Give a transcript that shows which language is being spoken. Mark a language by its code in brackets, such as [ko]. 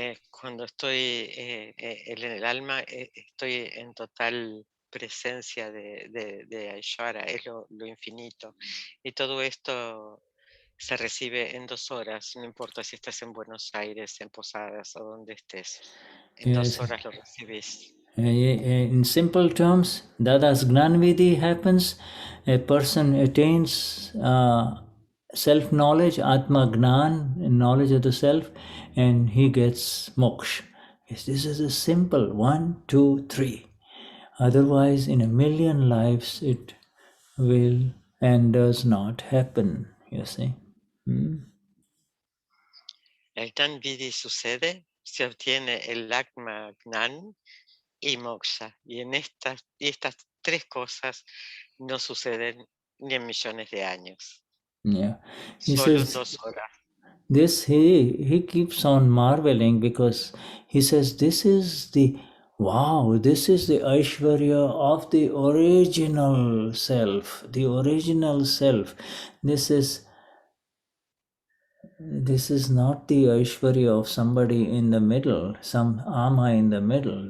[es] Cuando estoy en el alma, estoy en total presencia de Aishvara, es lo infinito. Y todo esto se recibe en 2 horas, no importa si estás en Buenos Aires, en Posadas o donde estés. En 2 horas lo recibís. [en] In simple terms, Dada's Gnanvidhi happens, a person attains self-knowledge, Atma Gnan, knowledge of the self, and he gets moksha. Yes, this is a simple 1, 2, 3. Otherwise, in a million lives, it will and does not happen, you see. [es] El Gnanvidhi sucede, se obtiene el Atma Gnan y moksha. Y estas 3 cosas no suceden ni en millones de años. [en] Yeah. He [es] Solo [en] says, [es] en 2 horas. [en] This he keeps on marveling because he says this is the Aishwarya of the original self, the original self. This is not the Aishwarya of somebody in the middle, some Ama in the middle.